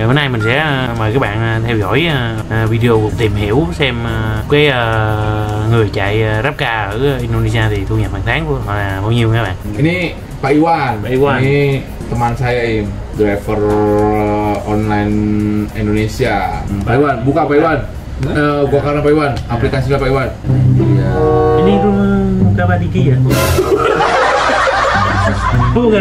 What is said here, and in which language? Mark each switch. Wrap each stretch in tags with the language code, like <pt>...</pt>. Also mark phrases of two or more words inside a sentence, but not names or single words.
<vi>mình sẽ mời các bạn theo dõi video tìm hiểu xem cái người chạy GrabCar ở Indonesia thì thu nhập hàng tháng của họ là bao nhiêu các bạn.</vi> <id>Ini Pak Iwan. Pak Iwan. Ini teman saya Im,</id> <en>driver online</en> <id>Indonesia. Pak Iwan, buka Pak Iwan. Gua karena Pak Iwan, aplikasinya Pak Iwan. Iya. Ini rumah Kabadiki ya? Bukan.</id>